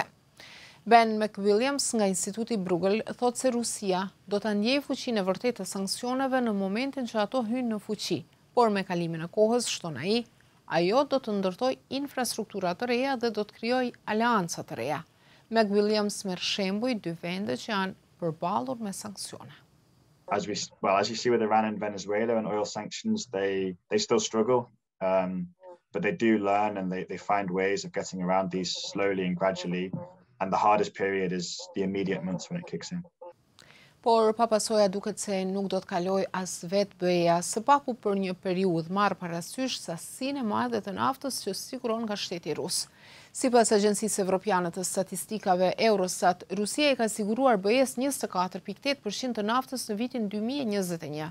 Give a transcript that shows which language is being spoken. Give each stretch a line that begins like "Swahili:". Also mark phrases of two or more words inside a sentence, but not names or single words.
Albanian: Ben McWilliams nga Instituti Bruegel thot se Rusia do të ndjejë fuqinë e vërtetë të sanksioneve në momentin që ato hyjnë në fuqi, por me kalimin e kohës, shton ai, ajo do të ndërtojë infrastruktura të reja dhe do të krijojë aleanca të reja. McWilliams merr shembuj dy vende që janë përballur me sanksione.
English: as you see with Iran and Venezuela and oil sanctions, they still struggle, but they do learn and they find ways of getting around these slowly and gradually. And the hardest period is the immediate months when it kicks in.
Albanian: Por papasoja duket se nuk do të kaloj as vetë BE-ja, së paku për një periudhë marrë parasysh sasinë e madhe të naftës që siguron nga shteti rus. Sipas Agjencisë Evropiane të Statistikave Eurostat, Rusia i ka siguruar BE-s 24.8% të naftës në vitin 2021.